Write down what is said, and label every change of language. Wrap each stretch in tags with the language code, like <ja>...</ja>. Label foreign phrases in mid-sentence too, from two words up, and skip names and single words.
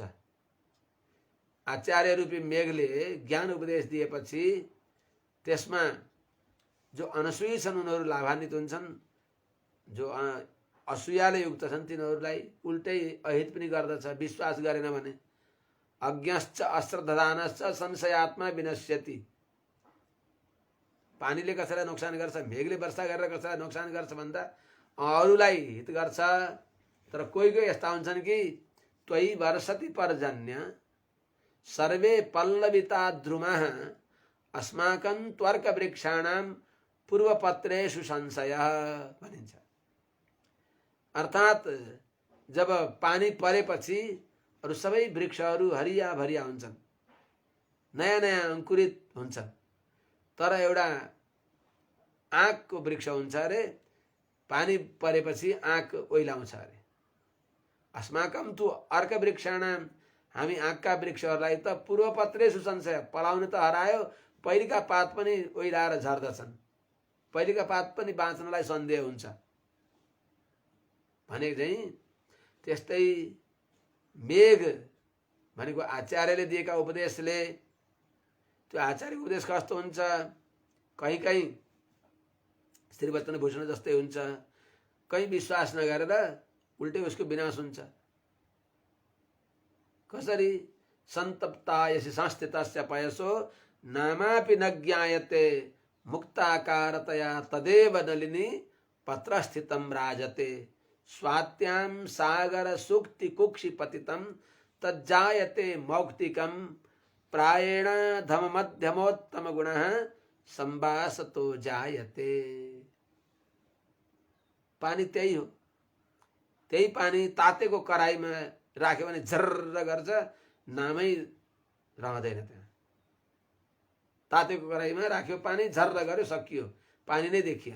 <ne>आचार्य रूपी मेघले ज्ञान उपदेश दिएपछि त्यसमा जो अनसुयी छन् उनीहरू लाभान्वित हुन्छन्। जो असूयाले युक्त छन् तिनीहरूलाई उल्टै अहित पनि गर्दछ। विश्वास गरेन भने</ne> <sa>अज्ञश्च अश्रद्धानश्च संशयात्मा विनश्यति।</sa> <ne>पानीले कसैलाई नोक्सान गर्छ, मेघले वर्षा गरेर कसैलाई नोक्सान गर्छ भन्दा अरूलाई हित गर्छ। तर कोही यस्ता हुन्छन् कि</ne> <sa>त्वयि वर्षति पर्जन्य सर्वे पल्लविता द्रुमः अस्माकं त्वर्क वृक्षाणां पूर्वपत्रेषु संशयः भनिन्छ।</sa> <ne>अर्थात जब पानी परेपछि अरू सबै वृक्षहरू हरिया भरिया हुन्छन्, नयाँ नयाँ अंकुरित हुन्छन्। तर एउटा आँकको वृक्ष हुन्छ अरे, पानी परेपछि आँक ओइलाउँछ अरे।</ne> <sa>अस्माकं तु अर्क वृक्षाणां,</sa> <ne>हामी आँकका वृक्षहरूलाई त</ne> <sa>पूर्वपत्रेषु संशय,</sa> <ne>पलाउनु त हरायो, पहिलेका पात पनि ओइलाएर झर्दछन्। पहिलेका पात पनि बाँच्नलाई सन्देह हुन्छ भनेको चाहिँ त्यस्तै मेघ भनेको आचार्यले दिएका उपदेशले, त्यो आचार्यको उपदेश कस्तो हुन्छ, कहीँ कहीँ श्रीवचन भूषण जस्तै हुन्छ, कहीँ विश्वास नगरेर उल्टै उसको विनाश हुन्छ।</ne> <sa>कसरी सन्तप्तायसि संस्थितस्य पयसो नामापि न ज्ञायते मुक्ताकारतया तदेव नलिनी पत्रस्थितं राजते स्वात्यां सागर सुक्ति कुक्षि पतितं तज्जायते मौक्तिकं प्रायेण धम मध्यमोत्तम गुणः संवासतो जायते।</sa> <ne>पानी त्यही हो। त्यही पानी तातेको कराईमा राख्यो भने झर्र गर्छ, नामै रहँदैन त्यहाँ। तातेको कराईमा राख्यो पानी, झर्र गर्यो, सकियो, पानी नै देखिएन।</ne>